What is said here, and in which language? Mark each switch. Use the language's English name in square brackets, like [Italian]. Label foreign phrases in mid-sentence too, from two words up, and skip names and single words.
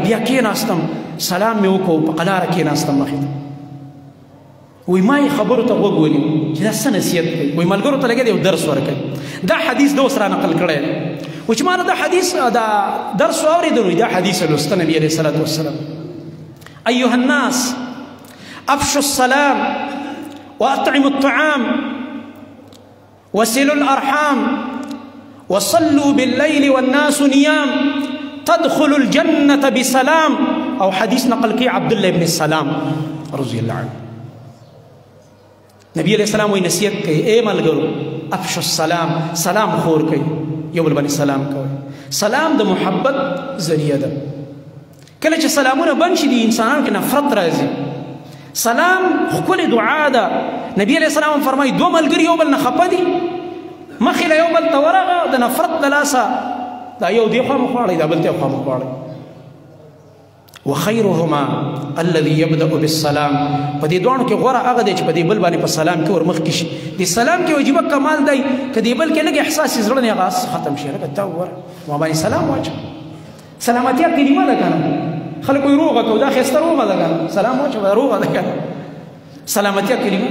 [Pashto] بیا کېناستم سلام مې وکړو په قلاره کېناستم مخې ته. وایي ما یې خبرو ته غوږ ونیو چې دا څه نصیحت کوي. وایي ملګرو ته لګیا دی یو درس ورکوي. دا حدیث ده اوس را نقل کړی و چې ما دا حدیث دا درس واورېدلو دا حدیث لوسته نبي [Arabic] علیه الصلاة والسلام. ایها الناس افشوا السلام واطعموا الطعام وصلوا الارحام وصلوا بالليل والناس نيام تدخلوا الجنة بسلام. [Pashto] او حدیث نقل کی عبد الله بن السلام [Arabic] رضی الله عنه. [Pashto] نبی [Arabic] علیہ السلام [Pashto] وی نصیحت کوي اے ملګرو [Arabic] افشوا السلام [Pashto] سلام خور کوي یو بل باندې سلام کوي. سلام د محبت ذریعہ ده. کله چې سلامونه بند شي د انسانانو کې نفرت راځي. سلام ښکلې دعا ده. نبی [Arabic] علیه السلام [Pashto] فرمایي دوه ملګري یو بل نه خفه دي مخې له یو بل ته ورغه د نفرت د لاسه دا یو دې خوا مخ واړی دا بل ته خوا مخ واړی. [Arabic] وخيرهما الذي يبدأ بالسلام. [Pashto] په دې دوانو کې غوره هغه دی چې په دې بل باندې په سلام کې ورمخکې شي. د سلام کې واجبه کمال دی که دې بل کې لږ احساس یې زړه نه هغه ختم شي لکه ته وګوره ما باندې سلام واچوه. سلامتیا کلمه ده که نه خلک وایي روغه کو دا ښایسته روغه ده که نه سلام واچوه روغه ده که نه سلامتیا کلمه.